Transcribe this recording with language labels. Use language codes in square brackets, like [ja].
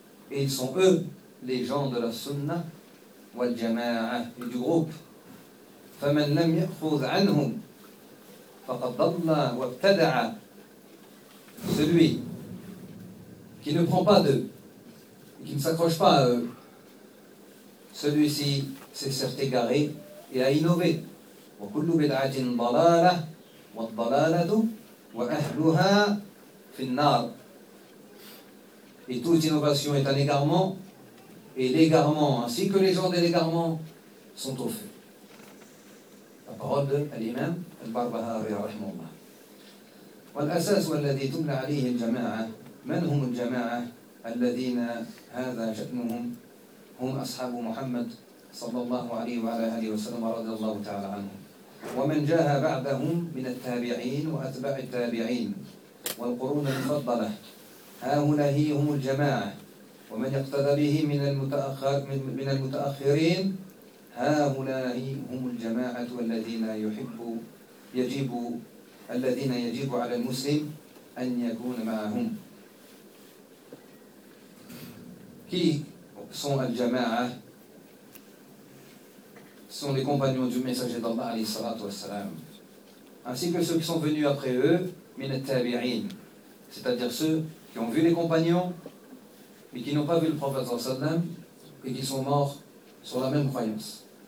[fr] Et ils sont eux, les gens de la Sunna, والجماعه الجروب فمن لم ياخذ عنهم فقد ضل وابتدع. Celui qui ne prend pas d'eux et qui ne s'accroche pas à eux, celui-ci s'est certes égaré et a innové. [ar] وكل بدعه ضلاله والضلاله واهلها في النار. [fr] Et toute innovation est un égarement. Et l'égarement, ainsi que les gens de l'égarement, sont au feu. La parole de l'imam al-Barbahari, rahimahullah. [ar] والأساس الذي تبنى عليه الجماعة, من هم الجماعة الذين هذا شأنهم, هم أصحاب محمد صلى الله عليه وعلى آله وسلم رضي الله تعالى عنهم. ومن جاء بعدهم من التابعين وأتباع التابعين والقرون المفضلة, هؤلاء هم الجماعة. ومن اقتدى به من المتأخر من المتأخرين, هؤلاء هم الجماعة الذين يحب يجب الذين يجب على المسلم أن يكون معهم. [fr] Qui sont الجماعة؟ Sont les compagnons du messager d'Allah عليه الصلاة والسلام, ainsi que ceux qui sont venus après eux, من التابعين, c'est-à-dire ceux qui ont vu les compagnons mais qui n'ont pas vu le prophète sallam et qui sont morts sur la même croyance.